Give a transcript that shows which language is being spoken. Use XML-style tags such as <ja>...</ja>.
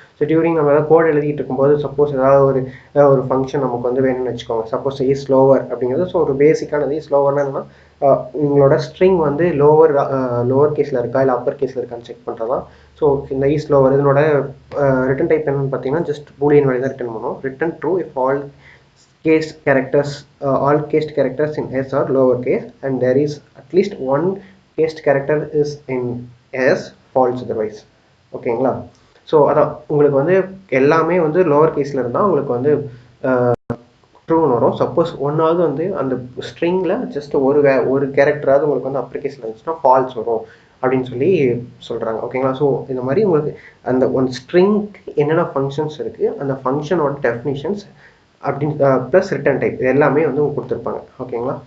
<ta>So during நம்ம ஏதாவது code எழுதிட்டு இருக்கும்போது சப்போஸ் ஏதாவது ஒரு ஃபங்க்ஷன் நமக்கு வந்து வேணும்னு வச்சுக்கோங்க. சப்போஸ் ஸ்லோவர் அப்படிங்கிறது, ஸோ ஒரு பேசிக்கானது ஸ்லோவர்னா என்னன்னா உங்களோட ஸ்ட்ரிங் வந்து லோவர் கேஸில் இருக்கா இல்லை அப்பர் கேஸில் இருக்கான்னு செக் பண்ணுறதான். ஸோ இந்த இஸ் லோவர் இதனோட ரிட்டன் டைப் என்னன்னு பார்த்தீங்கன்னா ஜஸ்ட் பூலியன் வேல்யூ தான் ரிட்டன் பண்ணும்.</ta> <en>Return true if case characters all cased characters in S are lower case and there is at least one cased character is in S false otherwise.</en> <ta>ஓகேங்களா? So அதான் உங்களுக்கு வந்து எல்லாமே வந்து lower கேஸில் இருந்தால் உங்களுக்கு வந்து ட்ரூன்னு வரும். சப்போஸ் ஒன்றாவது வந்து அந்த ஸ்ட்ரிங்கில் ஜஸ்ட் ஒரு கேரக்டராவது உங்களுக்கு வந்து அப்பர் கேஸில் இருந்துச்சுன்னா ஃபால்ஸ் வரும் அப்படின்னு சொல்லி சொல்கிறாங்க. ஓகேங்களா? ஸோ இந்த மாதிரி உங்களுக்கு அந்த ஒன் ஸ்ட்ரிங்க்கு என்னென்ன ஃபங்க்ஷன்ஸ் இருக்குது, அந்த ஃபங்க்ஷனோட டெஃபினிஷன்ஸ் அப்படின்னு ப்ளஸ் ரிட்டன் டைப் இது எல்லாமே வந்து உங்களுக்கு கொடுத்துருப்பாங்க. ஓகேங்களா?</ta>